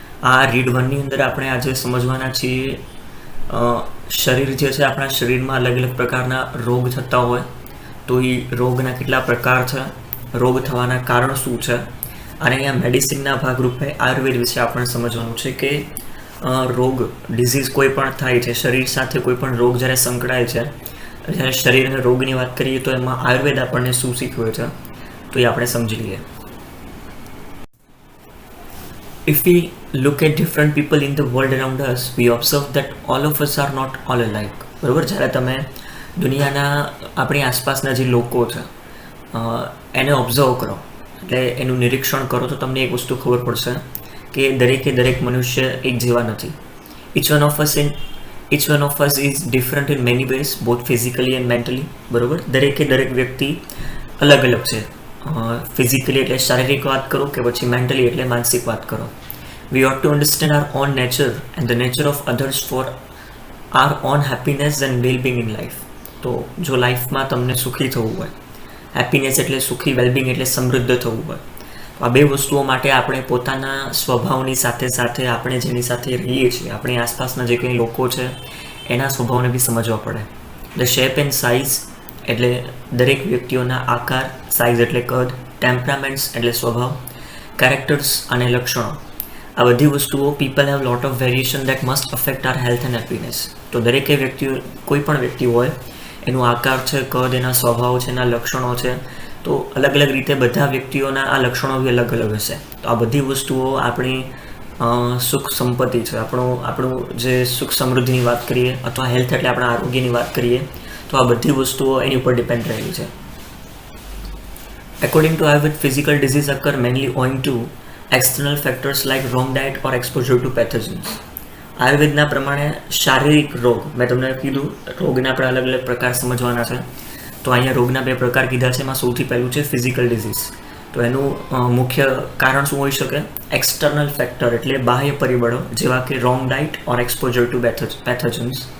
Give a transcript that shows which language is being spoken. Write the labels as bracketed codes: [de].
[gu] આ રીડ 1ની અંદર આપણે આજે સમજવાના છીએ. શરીર જે છે, આપણા શરીરમાં અલગ અલગ પ્રકારના રોગ થતા હોય, તો એ રોગના કેટલા પ્રકાર છે, રોગ થવાના કારણ શું છે, અને અહીંયા મેડિસિનના ભાગરૂપે આયુર્વેદ વિશે આપણે સમજવાનું છે કે રોગ ડિઝીઝ કોઈ પણ થાય છે, શરીર સાથે કોઈ પણ રોગ જ્યારે સંકળાય છે, જ્યારે શરીર અને રોગની વાત કરીએ તો એમાં આયુર્વેદ આપણને શું શીખવે છે, તો એ આપણે સમજી લઈએ. [en] If we look at different people in the world around us, we observe that all of us are not all alike. [gu] બરાબર? જ્યારે તમે દુનિયાના આપણી આસપાસના જે લોકો છે એને ઓબ્ઝર્વ કરો, એટલે એનું નિરીક્ષણ કરો, તો તમને એક વસ્તુ ખબર પડશે કે દરેક મનુષ્ય એક જેવા નથી. [en] Each one of us is different in many ways, both physically and mentally. [gu] બરાબર? દરેક વ્યક્તિ અલગ છે. ફિઝિકલી એટલે શારીરિક વાત કરો કે પછી મેન્ટલી એટલે માનસિક વાત કરો. [en] We ought to understand our own nature and the nature of others for our own happiness and well-being in life. [gu] તો જો લાઈફમાં તમને સુખી થવું હોય, હેપીનેસ એટલે સુખી, વેલબિંગ એટલે સમૃદ્ધ થવું હોય, તો આ બે વસ્તુઓ માટે આપણે પોતાના સ્વભાવની સાથે સાથે આપણે જેની સાથે રહીએ છીએ, આપણી આસપાસના જે કંઈ લોકો છે એના સ્વભાવને બી સમજવા પડે. [en] the shape and size [gu] એટલે દરેક વ્યક્તિઓના આકાર, [en] size [gu] એટલે કદ, [en] temperaments [gu] એટલે સ્વભાવ, [en] characters [gu] અને લક્ષણો, આ બધી વસ્તુઓ [en] People have lot of variation that must affect our health and happiness. [gu] તો દરેકે વ્યક્તિઓ, કોઈ પણ વ્યક્તિ હોય, એનું આકાર છે, કદ, એના સ્વભાવ છે, એના લક્ષણો છે, તો અલગ રીતે બધા વ્યક્તિઓના આ લક્ષણો બી અલગ હશે. તો આ બધી વસ્તુઓ આપણી સુખ સંપત્તિ છે, આપણું જે સુખ સમૃદ્ધિની વાત કરીએ અથવા હેલ્થ એટલે આપણા આરોગ્યની વાત કરીએ, તો આ બધી વસ્તુઓ એની ઉપર ડિપેન્ડ રહેલી છે. [en] According to Ayurved, physical disease occur mainly owing to external factors like wrong diet or exposure to pathogens. [gu] આયુર્વેદના પ્રમાણે શારીરિક રોગ, મેં તમને કીધું રોગના આપણે અલગ પ્રકાર સમજવાના છે, તો અહીંયા રોગના બે પ્રકાર કીધા છે. એમાં સૌથી પહેલું છે ફિઝિકલ ડિઝીઝ. તો એનું મુખ્ય કારણ શું હોઈ શકે? એક્સટર્નલ ફેક્ટર એટલે બાહ્ય પરિબળો, જેવા કે [en] Wrong diet or exposure to pathogens.